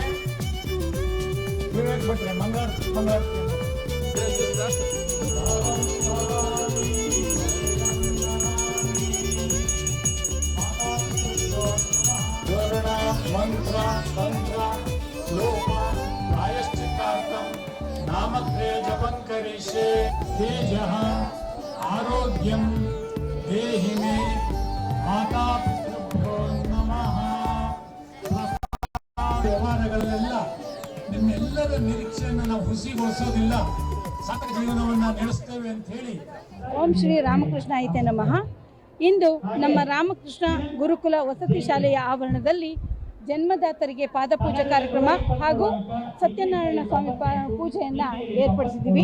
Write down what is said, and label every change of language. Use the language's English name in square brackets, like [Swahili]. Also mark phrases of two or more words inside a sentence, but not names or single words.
[Sanskrit] ವಿವೇಕ್ ಭಟ್ರೆ ಮಂಗಳಾರತಿ ಮಂತ್ರ ತಂತ್ರ ಶ್ಲೋಕ ಪ್ರಾಯಶ್ಚಿತ್ತಾರ್ಥಂ ನಾಮತ್ರಯ ಜಪಂ ಕರಿಷ್ಯೆ. ತೇಜಃ ಆರೋಗ್ಯಂ ದೇಹಿ ಮೇ ಮಾತಾ ಪಿತೃಭ್ಯೋ ನಮಃ. [Kannada] ವ್ಯವಹಾರಗಳಲ್ಲೆಲ್ಲ ನಿಮ್ಮೆಲ್ಲರ ನಿರೀಕ್ಷೆಯನ್ನು ನಾವು ಹುಸಿಗೊಳಿಸೋದಿಲ್ಲ, ಸಾರ್ಥಕ ಜೀವನವನ್ನ ನಡೆಸ್ತೇವೆ ಅಂತ ಹೇಳಿ. [Sanskrit] ಓಂ ಶ್ರೀ ರಾಮಕೃಷ್ಣ ಐತೆ ನಮಃ. [Kannada] ಇಂದು ನಮ್ಮ ರಾಮಕೃಷ್ಣ ಗುರುಕುಲ ವಸತಿ ಶಾಲೆಯ ಆವರಣದಲ್ಲಿ ಜನ್ಮದಾತರಿಗೆ ಪಾದಪೂಜೆ ಕಾರ್ಯಕ್ರಮ ಹಾಗೂ ಸತ್ಯನಾರಾಯಣ ಸ್ವಾಮಿ ಪೂಜೆಯನ್ನು ಏರ್ಪಡಿಸಿದ್ದೀವಿ.